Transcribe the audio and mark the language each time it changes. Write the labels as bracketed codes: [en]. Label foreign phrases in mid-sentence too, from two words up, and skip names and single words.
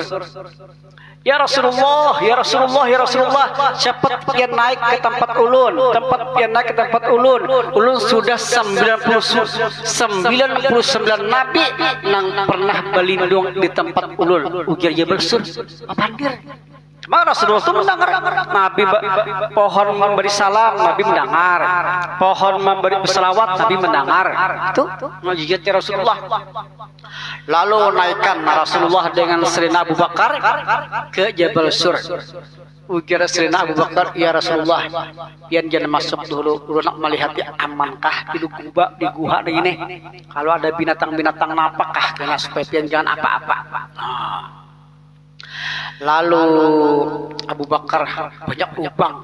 [ar] Ya Rasulullah, ya Rasulullah, ya Rasulullah, [bjn] cepat pian naik ke tempat ulun, ulun sudah 99 nabi nang pernah berlindung di tempat ulun. Ujar Jabal Sur, papandir. Maka Rasulullah itu mendengar. [id] Nabi pohon memberi salam, Nabi mendengar. Pohon memberi selawat, Nabi mendengar. Itu mujizatnya Rasulullah. Lalu naikkan Rasulullah dengan Sayyidina Abu Bakar ke Jabal Sur. [bjn] Ujar Sayyidina Abu Bakar, [ar] ya Rasulullah, [bjn] pian jangan masuk dulu. Ulun nak melihat ya amankah di guha ini. Kalau ada binatang-binatang napakah kena supaya pian jangan apa-apa. [id] Lalu Abu Bakar banyak lubang.